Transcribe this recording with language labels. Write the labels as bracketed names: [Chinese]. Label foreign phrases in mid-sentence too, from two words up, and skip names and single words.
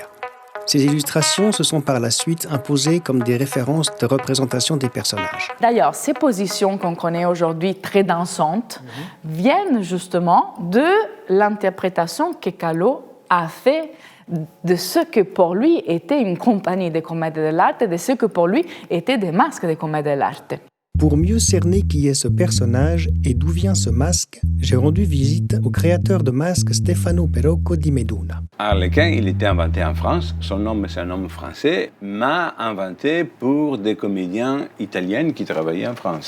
[French] Ces illustrations se sont par la suite imposées comme des références de représentation des personnages. D'ailleurs, ces positions qu'on connaît aujourd'hui très dansantes viennent justement de l'interprétation que Callot a fait de ce que pour lui était une compagnie de [Italian] commedie dell'arte, [French] de ce que pour lui étaient des masques de [Italian] commedie dell'arte. [French] Pour mieux cerner qui est ce personnage et d'où vient ce masque, j'ai rendu visite au créateur de masques Stefano Perocco di Meduna. Arlequin, il était inventé en France. Son nom, c'est un nom français, mais inventé pour des comédiens italiens qui travaillaient en France.